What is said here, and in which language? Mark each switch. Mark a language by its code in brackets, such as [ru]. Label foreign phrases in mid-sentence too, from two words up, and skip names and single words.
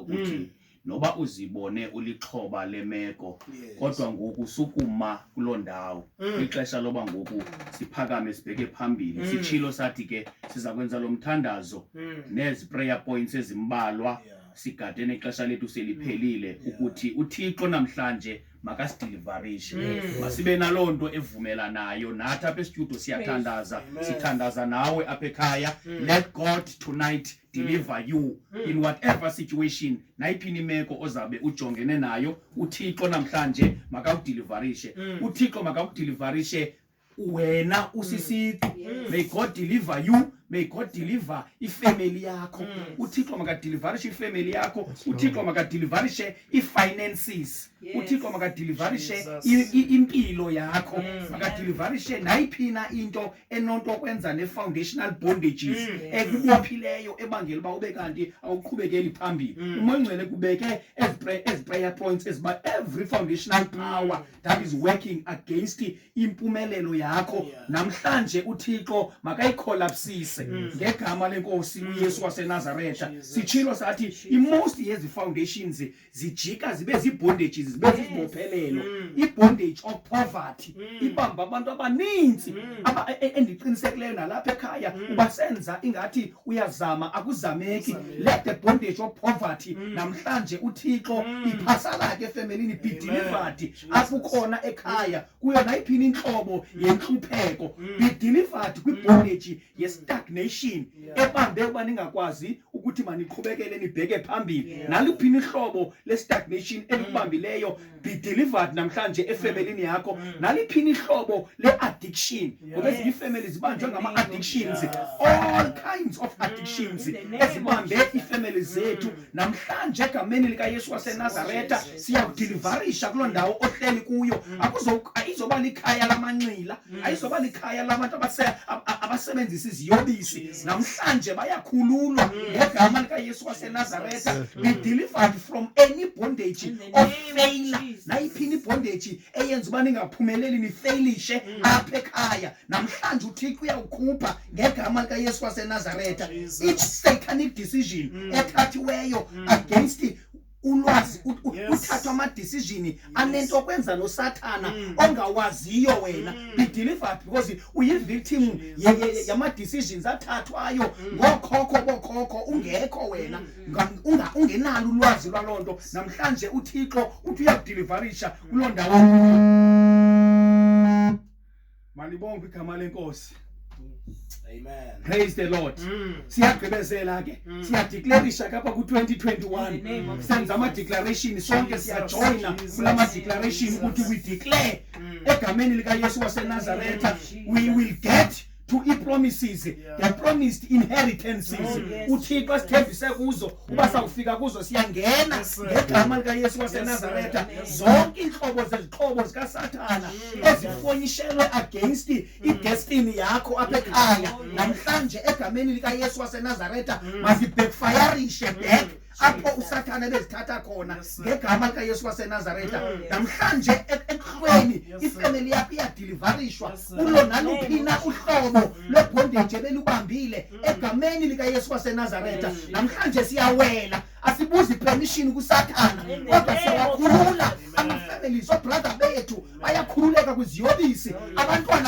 [xh] ukuthi noba uzibone ulixhoba lemeko kodwa ngoku sukuma kuloo ndawo ixesha loba ngoku siphakame sibheke phambili sitshilo sathi ke siza kwenza lo mthandazo nezi [en] prayer points [xh] ezimbalwa sigade nexesha lethu seliphelile ukuthi uThixo namhlanje makasdeliverishe masibe naloo nto evumelanayo nathi apha estudio sithandaza nawe apha ekhaya. [en] Let God tonight deliver you in whatever situation [xh] nayiphini imeko ozabe ujongene nayo. uThixo namhlanje makakudeliverishe uThixo makakudeliverishe wena usisithi. [en] May God deliver you, may God deliver [xh] ifamily yakho. uThixo makadeliverishe ifamily yakho. uThixo makadeliverishe ifinances. uThixo makadeliverishe impilo yakho. makadeliverishe nayiphina into enonto kwenza [en] ne-foundational bondages [xh] ekubophileyo ebangela uba ube kanti awuqhubekeli phambili. uMongcwele kubeke [en] as prayer points [xh] eziba [en] every foundational power that is working against [xh] impumelelo yakho namhlanje uThixo makayicollapsise ngegama lenkosi uYesu waseNazaretha. Sitshilo sathi most yezi foundations zijika zibe zibondages zibe zibophelelo. [en] ibondage of poverty [xh] ibamba abantu abaninzi endiqinisekileyo nalapha ekhaya ubasenza ingathi uyazama akuzameki. [en] Let the bondage of poverty [xh] namhlanje uThixo iphasalake efemelini [en] be delivered [xh] apho ukhona ekhaya kuyo nayiphini inhlobo yenhlupheko [en] be delivered [xh] kwibondage ye-stagnation ebambe ukuba ningakwazi uthi maniqhubekele nibheke phambili naliphini ihlobo le-stagnation elikubambileyo [en] be delivered [xh] namhlanje efemelini yakho naliphini ihlobo le-addiction ngoba ezinye ifamily zibanjwe ngama-addictions [en] all kinds of addictions [xh] ezibambe ifamily zethu namhlanje egameni likaYesu waseNazaretha siyakudeliverisha kuloo ndawo ohleli kuyo ayizoba likhaya lamanxila ayizoba likhaya labantu abasebenzisa iziyobisi namhlanje bayakhululwa ngegama likaYesu [en] waseNazaretha be delivered from any bondage of failure nayiphini bondage [xh] eyenza uba ningaphumeleli nifailishe apha ekhaya namhlanje uThixo uyawukhupha ngegama likaYesu waseNazaretha [en] each satanic decision [xh] ethathiweyo against ulwazi uthathwa ama-decision anento kwenza noSathana ongawaziyo wena [en] be delivered [xh] because uyi-victim yama-decisions athathwayo ngokhokho bokhokho ungekho wena ungenalo ulwazi lwaloo nto namhlanje uThixo uthi uyakudeliverisha kuloo ndawo. Malibonke igama lenkosi. Amen. [en] Praise the Lord. [xh] Siyagqibezela ke siyadeclareisha kapha ku-2021 senza ama-declaration sonke siyajoyina kulama declaration ukuthi [en] we declare [xh] egameni likaYesu waseNazaretha [en] we will get to [xh] i-promises, [en] the promised inheritances. [xh] uThixo asithembise kuzo uba sakufika kuzo siyangena ngegama likaYesu waseNazaretha zonke inhlobo zezixhobo zikaSathana ezifonyishelwe against i-destiny yakho apha ekhaya namhlanje egameni likaYesu waseNazaretha mazibackfireishe back apho uSathana bezithatha khona ngegama likaYesu waseNazaretha namhlanje ekhweni ifamily yakho iyadeliverishwa kulo naluphina uhlobo lobondage belubambile egameni likaYesu waseNazaretha namhlanje siyawela asibuzi permission kuSathana kodwa siyawakhulula ama-families obrother bethu bayakhululeka kwiziyobisi abantwana